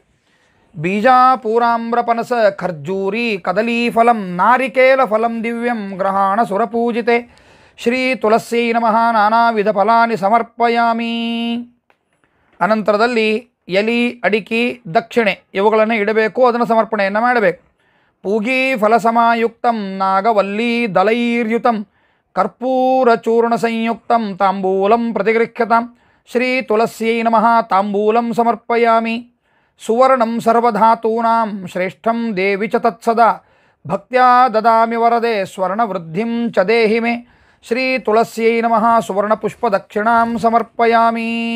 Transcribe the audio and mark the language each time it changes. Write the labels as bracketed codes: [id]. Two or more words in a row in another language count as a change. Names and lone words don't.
[sa] ಬೀಜಾಪೂರಾಮ್ರಪನಸ ಖರ್ಜೂರಿ ಕದಲೀಫಲಂ ನಾರಿಕೇಲ ಫಲಂ ದಿವ್ಯಂ ಗ್ರಹಾಣ ಸುರಪೂಜಿತೆ ಶ್ರೀ ತುಳಸ್ಯೈ ನಮಃ ನಾನಾ ವಿಧ ಫಲಾನಿ ಸಮರ್ಪಯಾಮಿ. [kn] ಅನಂತರದಲ್ಲಿ ಎಲಿ, ಅಡಿಕೆ, ದಕ್ಷಿಣೆ ಇವುಗಳನ್ನು ಇಡಬೇಕು, ಅದನ್ನು ಸಮರ್ಪಣೆಯನ್ನು ಮಾಡಬೇಕು. [sa] ಪೂಗಿ ಫಲಸಮಾಯುಕ್ತಂ ನಾಗವಲ್ಲಿ ದಲೈರ್ಯುತಂ ಕರ್ಪೂರ ಚೂರ್ಣ ಸಂಯುಕ್ತಂ ತಾಂಬೂಲಂ ಪ್ರತಿಗೃಹ್ಯತಾಂ ಶ್ರೀ ತುಳಸ್ಯೈ ನಮಃ ತಾಂಬೂಲಂ ಸಮರ್ಪಯಾಮಿ. ಸುವರ್ಣಂ ಸರ್ವಧಾತೂನಾಂ ಶ್ರೇಷ್ಠಂ ದೇವಿ ಚ ತತ್ಸದಾ ಭಕ್ತ್ಯಾ ದದಾಮಿ ವರದೆ ಸ್ವರ್ಣವೃದ್ಧಿಂ ಚ ದೇಹಿ ಮೇ ಶ್ರೀ ತುಳಸ್ಯೈ ನಮಃ ಸುವರ್ಣಪುಷ್ಪದಕ್ಷಿಣಾಂ ಸಮರ್ಪಯಾಮಿ.